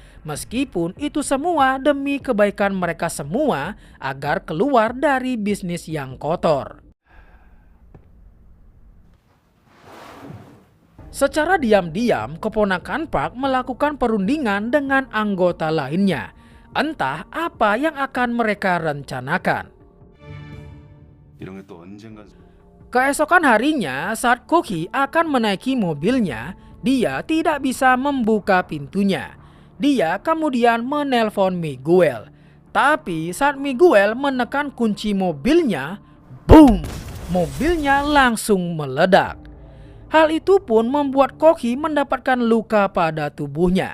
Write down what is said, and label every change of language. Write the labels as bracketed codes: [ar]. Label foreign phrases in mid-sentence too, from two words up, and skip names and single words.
[id] Meskipun itu semua demi kebaikan mereka semua agar keluar dari bisnis yang kotor. Secara diam-diam, keponakan Park melakukan perundingan dengan anggota lainnya. Entah apa yang akan mereka rencanakan. [ko] 이런 게 또 언젠가. [id] Keesokan harinya, saat Koki akan menaiki mobilnya, dia tidak bisa membuka pintunya. Dia kemudian menelpon Miguel. Tapi saat Miguel menekan kunci mobilnya, boom! Mobilnya langsung meledak. Hal itu pun membuat Koki mendapatkan luka pada tubuhnya.